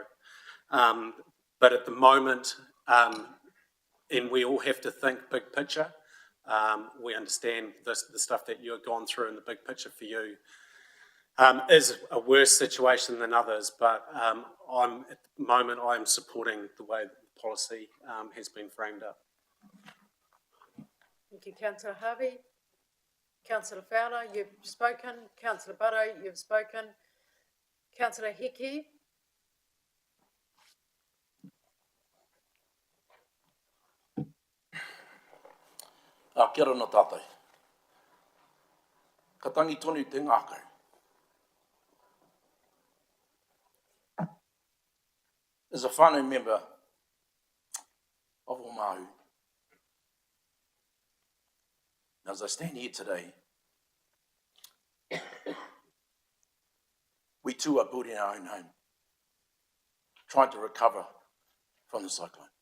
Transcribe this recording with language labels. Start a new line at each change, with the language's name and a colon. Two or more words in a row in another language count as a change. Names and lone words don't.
English: But at the moment, and we all have to think big picture, we understand the stuff that you've gone through, and the big picture for you is a worse situation than others, but at the moment I'm supporting the way the policy has been framed up. Thank you, Councillor Harvey. Councillor Fowler, you've spoken. Councillor Butto, you've spoken. Councillor Hickey.
Māori: Kia ora no tātai. Ka tangi tonu te ngākau.
English: As a whānau member of Omahu, as I stand here today, we too are building our own home, trying to recover from the cyclone.